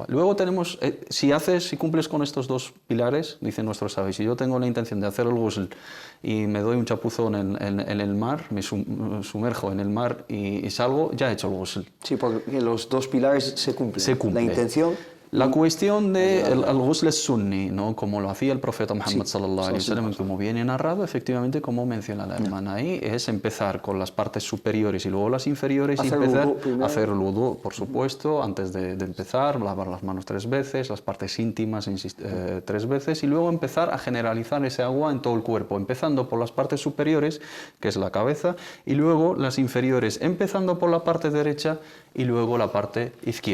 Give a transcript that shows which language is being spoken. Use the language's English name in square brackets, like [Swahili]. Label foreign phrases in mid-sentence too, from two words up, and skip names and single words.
[Spanish] Luego tenemos, si cumples con estos dos pilares, dicen nuestros sabios, si yo tengo la intención de hacer el ghusl y me doy un chapuzón en el mar, me sumerjo en el mar y salgo, ya he hecho el ghusl. Sí, porque los dos pilares se cumplen. La intención. La cuestión del [Arabic] غسل سني, [Spanish] ¿no? Como lo hacía el profeta Muhammad [Arabic] صلى الله عليه وسلم, [Spanish] como viene narrado, efectivamente, como menciona la hermana ahí, es empezar con las partes superiores y luego las inferiores y empezar a hacer el wudu, por supuesto, antes de empezar, lavar las manos 3 veces, las partes íntimas 3 veces y luego empezar a generalizar ese agua en todo el cuerpo, empezando por las partes superiores, que es la cabeza, y luego las inferiores, empezando por la parte derecha y luego la parte izquierda.